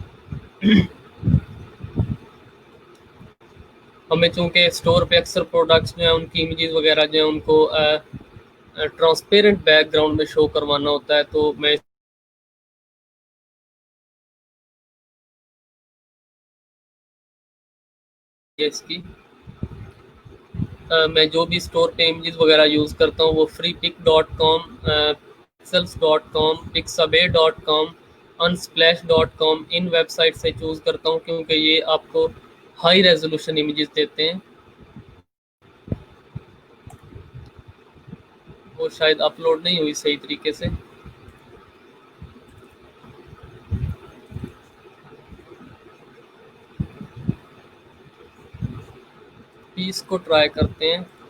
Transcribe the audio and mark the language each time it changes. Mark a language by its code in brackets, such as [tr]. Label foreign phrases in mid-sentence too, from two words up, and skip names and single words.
[hi] हमें चूँकि स्टोर पे अक्सर प्रोडक्ट्स जो हैं उनकी इमेजेस वगैरह जो हैं उनको [en] transparent background [hi] में शो करवाना होता है, तो मैं इसकी मैं जो भी स्टोर पे इमेजेस वगैरह यूज़ करता हूँ वो freepik.com, pixels.com, pixabay.com, unsplash.com इन वेबसाइट से चूज़ करता हूँ क्योंकि ये आपको [en] high resolution images [hi] देते हैं। वो शायद अपलोड नहीं हुई सही तरीके से। पीस को ट्राई करते हैं।